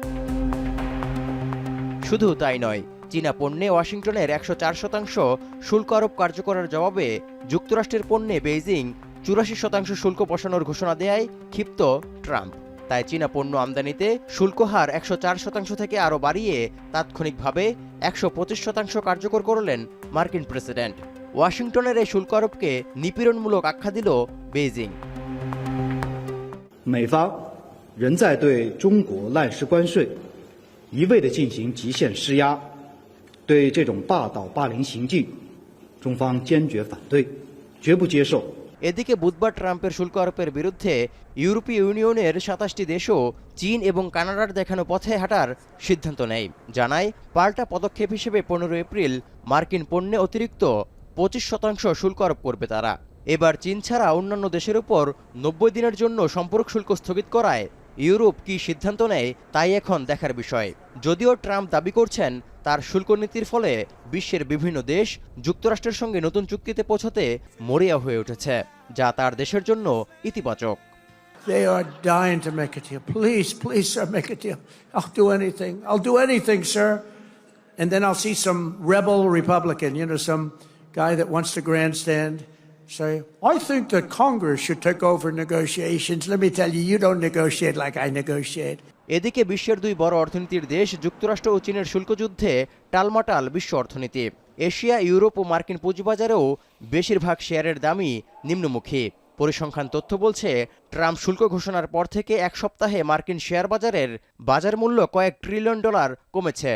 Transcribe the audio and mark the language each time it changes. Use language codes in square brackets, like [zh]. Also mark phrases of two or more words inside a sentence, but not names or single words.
[bn] শুধু তাই নয়, চীনা পণ্যে ওয়াশিংটনের 104% শুল্ক আরোপ কার্যকরের জবাবে যুক্তরাষ্ট্রের পণ্যে বেইজিং 84% শুল্ক বসানোর ঘোষণা দেয় ক্ষিপ্ত ট্রাম্প। তাই চীনা পণ্য আমদানিতে শুল্ক হার 104% থেকে আরও বাড়িয়ে তাৎক্ষণিকভাবে 125% কার্যকর করলেন মার্কিন প্রেসিডেন্ট। ওয়াশিংটনের এই শুল্ক আরোপকে নিপীড়নমূলক আখ্যা দিল বেইজিং। [zh] 美方仍在对中国滥施关税，一味地进行极限施压，对这种霸道霸凌行径，中方坚决反对，绝不接受。 [bn] এদিকে বুধবার ট্রাম্পের শুল্ক আরোপের বিরুদ্ধে ইউরোপীয় ইউনিয়নের 27টি দেশও চীন এবং কানাডার দেখানো পথে হাঁটার সিদ্ধান্ত নেয়। জানায়, পাল্টা পদক্ষেপ হিসেবে 15 এপ্রিল মার্কিন পণ্যে অতিরিক্ত 25% শুল্ক আরোপ করবে তারা। এবার চীন ছাড়া অন্যান্য দেশের উপর 90 দিনের জন্য সম্পূরক শুল্ক স্থগিত করায় ইউরোপ কি সিদ্ধান্ত নেয় তাই এখন দেখার বিষয়। যদিও ট্রাম্প দাবি করছেন তার শুল্ক নীতির ফলে বিশ্বের বিভিন্ন দেশ যুক্তরাষ্ট্রের সঙ্গে নতুন চুক্তিতে পৌঁছাতে মরিয়া হয়ে উঠেছে, যা তার দেশের জন্য ইতিবাচক। [en] They are dying to make a deal. Please, please, sir, make a deal. I'll do anything. I'll do anything, sir. And then I'll see some rebel Republican, some guy that wants to grandstand, say, I think that Congress should take over negotiations. Let me tell you, you don't negotiate like I negotiate. [bn] এদিকে বিশ্বের দুই বড় অর্থনীতির দেশ যুক্তরাষ্ট্র ও চীনের শুল্ক যুদ্ধে টালমাটাল বিশ্ব অর্থনীতি। এশিয়া, ইউরোপ ও মার্কিন পুঁজিবাজারেও বেশিরভাগ শেয়ারের দামই নিম্নমুখী। পরিসংখ্যান তথ্য বলছে, ট্রাম্প শুল্ক ঘোষণার পর থেকে এক সপ্তাহে মার্কিন শেয়ার বাজারের বাজার মূল্য কয়েক ট্রিলিয়ন ডলার কমেছে।